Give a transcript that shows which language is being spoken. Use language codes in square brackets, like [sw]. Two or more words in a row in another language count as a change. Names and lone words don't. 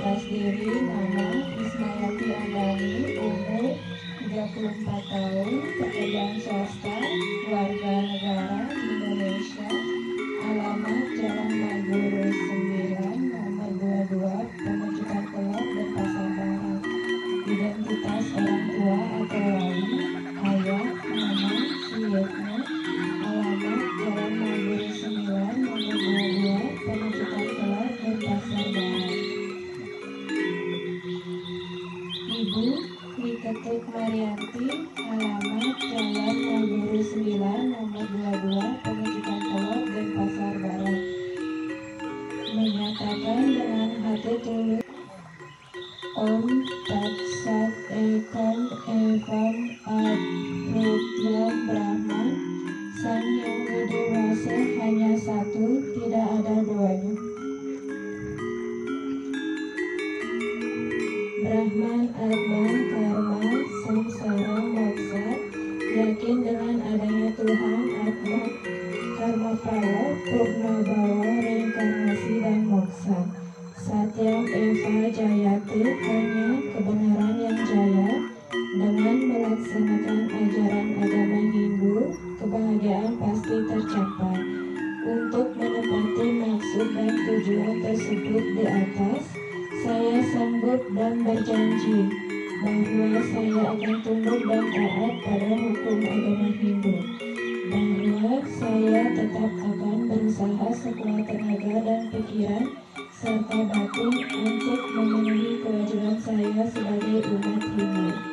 [id] diri nama Ismayanti Andani, umur 34 tahun, pekerjaan swasta, warga negara Indonesia, alamat Jalan Maguru 9, nomor 22, Pemucukan Kelor, Denpasar Barat. Identitas orang tua atau wali, ayah, nama, Suyetno, alamat Jalan Maguru 9, nomor 22, Pemucukan Kelor, Denpasar Barat. Ibu Wiketuk Marianti, alamat Jalan Maguru 9, nomor 22, Pemucukan Kelor, Denpasar Barat. Menyatakan dengan hati tulus [sa] Om Tat Sat Ekam Evam Adrutyam Brahma, [id] Sang Yang Widi Wasa hanya satu, tidak ada duanya. Brahman, Atman, Karma, Samsara, Moksa, yakin dengan adanya Tuhan, Atma, Karma Phala, Purna Bhawa, reinkarnasi dan moksa. [sa] Satyam Eva Jayate, [id] hanya kebenaran yang jaya. Dengan melaksanakan ajaran agama Hindu, kebahagiaan pasti tercapai. Untuk menepati maksud dan tujuan tersebut di atas, saya sanggup dan berjanji bahwa saya akan tunduk dan taat pada hukum agama Hindu, bahwa saya tetap akan berusaha sekuat tenaga dan pikiran serta batin untuk memenuhi kewajiban saya sebagai umat Hindu.